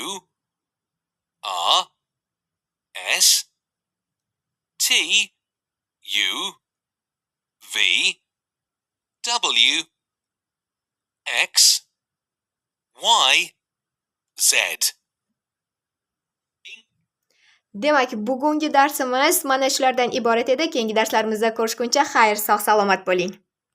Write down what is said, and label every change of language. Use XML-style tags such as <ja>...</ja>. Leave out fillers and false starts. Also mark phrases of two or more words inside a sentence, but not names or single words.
<en>R, S, T, U, V, W, X, Y, Z.</en> <uz>Demak, bugungi darsimiz mana shulardan iborat edi. Keyingi darslarimizda ko'rishguncha xayr, sog' salomat bo'ling.</uz>